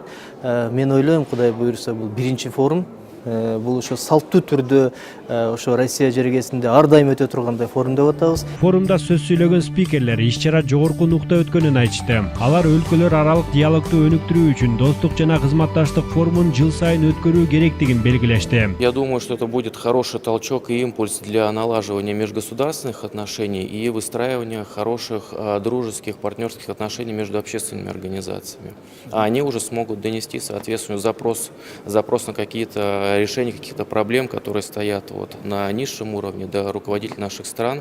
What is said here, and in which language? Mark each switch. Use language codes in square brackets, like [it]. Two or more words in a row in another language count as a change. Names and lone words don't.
[ky] Мен ойлойм, Кудай буйрса, бул биринчи форум. Бул ошо салттуу түрдө ошо Россия жергесинде ар дайым өтө тургандай форум деп атабыз. Форумда сөз сүйлөгөн спикерлер иш-чара жогорку нукта өткөнүн айтышты. Алар өлкөлөр аралык диалогду өнүктүрүү үчүн достук жана кызматташтык форумун жыл сайын өткөрүү керектигин белгилешти. [ru] Я думаю, что это будет хороший толчок и импульс для налаживания межгосударственных отношений и выстраивания хороших дружеских, партнерских отношений между общественными организациями. А они уже смогут донести, соответственно, запрос на какие-то решение каких-то проблем, которые стоят на низшем уровне, до руководителей наших стран.